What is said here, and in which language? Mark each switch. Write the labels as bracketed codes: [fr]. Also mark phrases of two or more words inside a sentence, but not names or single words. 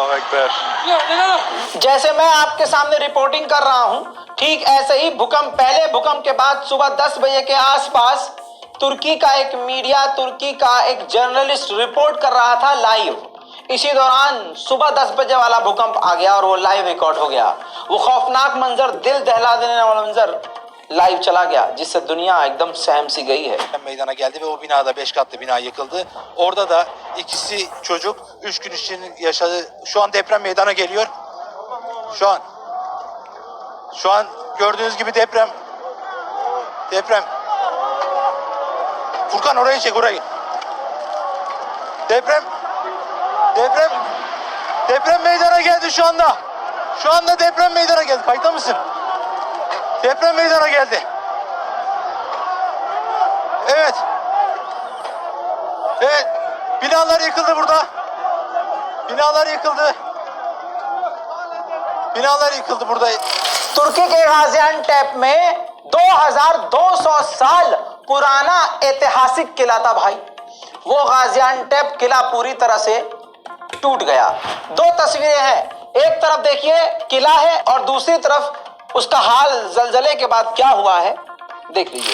[hi] जैसे मैं आपके सामने रिपोर्टिंग कर रहा हूं, ठीक ऐसे ही पहले भूकंप के बाद सुबह 10 बजे के आसपास तुर्की का एक मीडिया, तुर्की का एक जर्नलिस्ट रिपोर्ट कर रहा था लाइव। इसी दौरान सुबह 10 बजे वाला भूकंप आ गया और वो लाइव रिकॉर्ड हो गया। वो खौफनाक मंजर, दिल दहला देने वाला मंजर [tr] live çala gel. [hi] जिससे दुनिया एकदम सहम सी गई है. [tr] Meydana geldi ve o binada 5 katlı bina yıkıldı. Orada da ikisi çocuk 3 gün için yaşadı. Şu an deprem meydana geliyor. Şu an gördüğünüz gibi deprem. Furkan orayı çek, orayı. Deprem meydana geldi şu anda. Şu anda deprem meydana geldi. Kayıtta mısın? Deprem meydana geldi. Evet. Binalar yıkıldı burada. Binalar yıkıldı burada. [hi] तुर्की के गाजियान्टेप में 2200 साल पुराना ऐतिहासिक किला था भाई। वो गाजियान्टेप किला पूरी तरह से टूट गया। दो तस्वीरें हैं, एक तरफ देखिए किला है और दूसरी तरफ उसका हाल जलजले के बाद क्या हुआ है देख लीजिए।